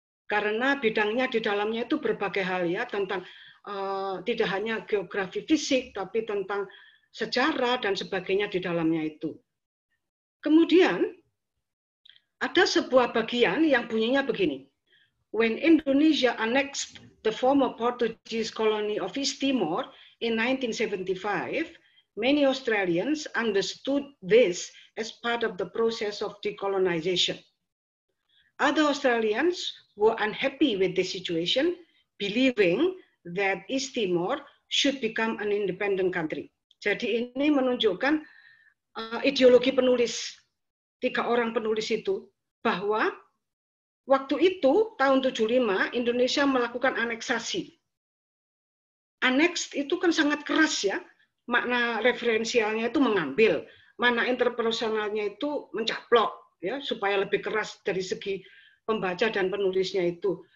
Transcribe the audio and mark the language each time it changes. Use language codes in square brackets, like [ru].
[id] Karena bidangnya di dalamnya itu berbagai hal ya, tentang tidak hanya geografi fisik, tapi tentang sejarah dan sebagainya di dalamnya itu. Kemudian ada sebuah bagian yang bunyinya begini. [en] When Indonesia annexed the former Portuguese colony of East Timor in 1975, many Australians understood this as part of the process of decolonization. Other Australians were unhappy with the situation, believing that East Timor should become an independent country. [id] Jadi ini menunjukkan ideologi penulis, 3 orang penulis itu, bahwa waktu itu, tahun 75, Indonesia melakukan aneksasi. Annexed itu kan sangat keras ya, makna referensialnya itu mengambil, makna interpersonalnya itu mencaplok, ya, supaya lebih keras dari segi pembaca dan penulisnya itu.